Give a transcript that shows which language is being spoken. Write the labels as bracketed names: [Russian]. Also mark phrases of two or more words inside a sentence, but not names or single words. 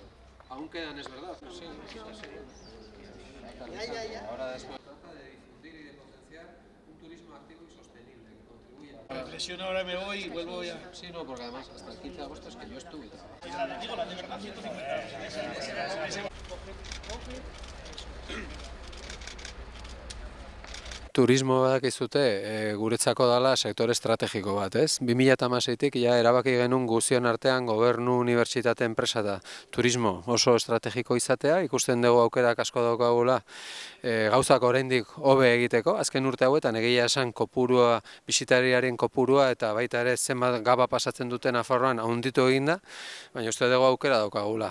[Spanish] Aún quedan, es verdad. Sí, sí. Ahora después trata de difundir y de potenciar un turismo activo y sostenible que contribuya a La presión ahora me voy y vuelvo ya. Sí, no, porque además hasta el 15 de agosto es que yo estuve trabajando. Digo, la de verdad, 150. [Basque] Turismo badakizute guretzako dela sektore estrategiko bat, ez? 2016tik ja erabaki genuen guztion artean gobernu, unibertsitate, enpresa eta turismo oso estrategiko izatea, ikusten dugu aukerak asko daukagula gauzak oraindik hobe egiteko, azken urte hauetan egia esan kopurua, bisitariaren kopurua eta baita ere zenbat gaba pasatzen duten Nafarroan handitu egin da, baina uste dugu aukera daukagula.